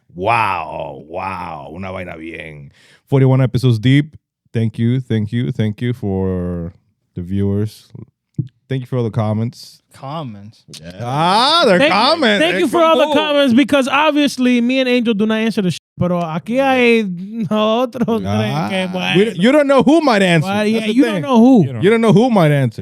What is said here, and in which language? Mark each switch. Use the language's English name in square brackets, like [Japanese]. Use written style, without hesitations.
[English] Wow. [Spanish] Una vaina bien. [English] 41 episodes deep. Thank you for the viewers. Thank you for all the comments. Yeah. They're comments. Thank you for all the comments because obviously me and Angel do not answer the shit. [Spanish] Pero aquí hay otros que bueno. [English] You don't know who might answer. Well, yeah, you don't know who. You don't know who might answer.